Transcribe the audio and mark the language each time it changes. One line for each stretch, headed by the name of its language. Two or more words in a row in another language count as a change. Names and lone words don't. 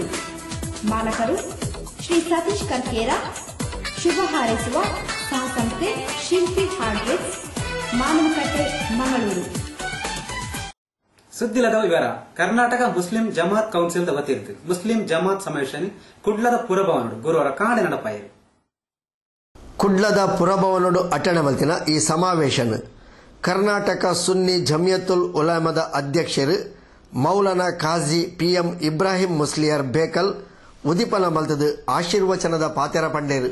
Kannada: ಮಾಲಕರು ಶ್ರೀ ಸತೀಶ್ ಕರ್ಕೇರ. ಶುಭ ಹಾರೈಸುವ ಸಹಸಂಸ್ಥೆ ಶಿಲ್ಪಿ ಹಾರ್ಡ್ವೇರ್, ಮಾನವಕಟ್ಟೆ, ಮಂಗಳೂರು.
Tulu: ಸುದ್ದಿಲದ ವಿವರ. ಕರ್ನಾಟಕ ಮುಸ್ಲಿಂ ಜಮಾತ್ ಕೌನ್ಸಿಲ್ ವತಿಯಿಂದ ಮುಸ್ಲಿಂ ಜಮಾತ್ ಸಮಾವೇಶ ಕುಡ್ಲದ ಪುರಭವನಡು ಗುರುವಾರ ಕಾಣೆ ನಡಪಾಯಿರು. ಕುಡ್ಲದ ಪುರಭವನಡು ಅಟೆಂಡ್ ಮಲ್ತಿನ ಈ ಸಮಾವೇಶನ್ ಕರ್ನಾಟಕ ಸುನ್ನಿ ಜಮಿಯತುಲ್ ಉಲಮದ ಅಧ್ಯಕ್ಷರು ಮೌಲಾನಾ ಖಾಜಿ PM ಇಬ್ರಾಹಿಂ ಮುಸ್ಲಿಯರ್ ಬೇಕಲ್ ಉದಿಪನ ಮಲ್ತದು ಆಶೀರ್ವಚನದ ಪಾತೆರ ಪಂಡೇರು.